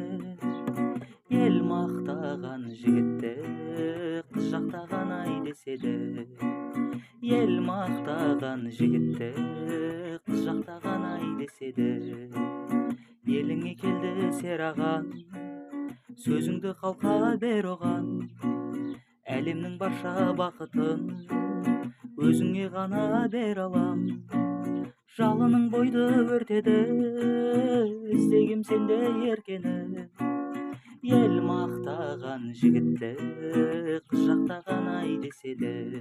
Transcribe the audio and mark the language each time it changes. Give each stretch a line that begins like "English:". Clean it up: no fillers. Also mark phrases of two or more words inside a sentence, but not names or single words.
Kyrgyz: Эл мактаган жигитти, кыз жактаган ай деседе. Эл мактаган жигитти, кыз жактаган ай деседе. Элиңе келди сераган, сөзүңдү калка бер оган.
Kazakh: Әлемнің барша бақытын өзіңе ғана бер алам. Жалының бойды өртеді, іздегем сенде еркені. Ел мақтаған жігітті, қыз жақтаған ай деседе.